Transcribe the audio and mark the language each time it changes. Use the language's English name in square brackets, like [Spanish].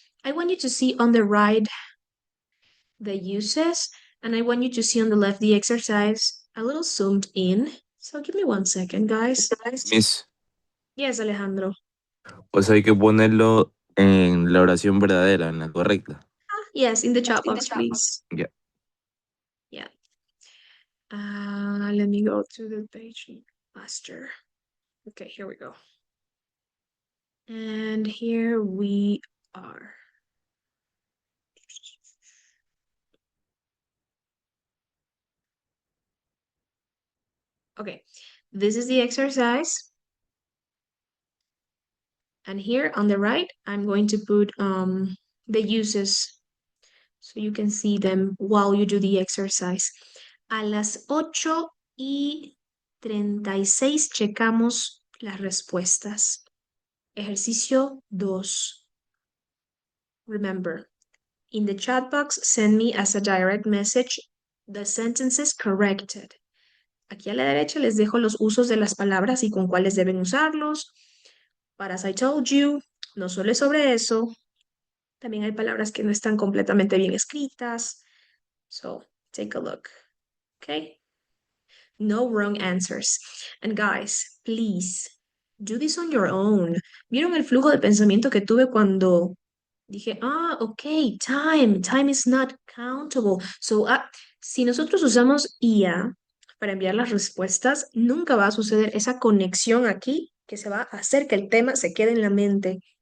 [English] I want you to see on the right the uses, and I want you to see on the left the exercise a little zoomed in. So give me 1 second, guys. Miss, Yes, Alejandro. [Spanish] o sea, hay que ponerlo en la oración verdadera, en la correcta. [English] Yes, in the chat box, please. Yeah. Yeah. Let me go to the page faster. Okay, here we go. And here we are. Okay, this is the exercise. And here on the right, I'm going to put the uses so you can see them while you do the exercise. [Spanish] A las 8 y 36 checamos las respuestas. Ejercicio 2. [English] Remember, in the chat box, send me as a direct message the sentences corrected. [Spanish] Aquí a la derecha les dejo los usos de las palabras y con cuáles deben usarlos. [English] But as I told you, [Spanish] no solo es sobre eso, también hay palabras que no están completamente bien escritas. [English] So, take a look. Okay? No wrong answers. And guys, please, do this on your own. [Spanish] ¿Vieron el flujo de pensamiento que tuve cuando dije, ok, [English] time is not countable? [Spanish] So, si nosotros usamos IA para enviar las respuestas, nunca va a suceder esa conexión aquí que se va a hacer que el tema se quede en la mente.